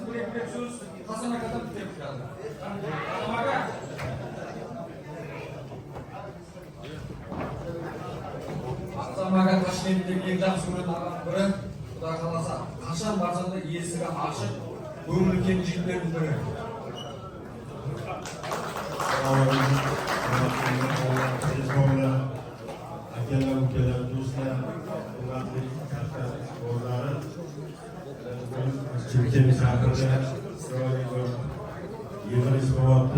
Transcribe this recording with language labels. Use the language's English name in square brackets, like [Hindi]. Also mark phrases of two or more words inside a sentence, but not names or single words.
[Kazakh] Бір-екі сөз Қасым акадан бітеміз қазір. Ақсам ака. Ақсам ака Ташкенттегі ең жақсы көретін ағаның бірі. Құдай қаласа қашан барса да есігі ашық, көңілі кең жігіттердің бірі. [Uzbek] Akalar, ukalar, do'stlar, hurmatli katta o'g'illari, Chimkent shahrida chiroyli bir yig'ilish bo'lyapti.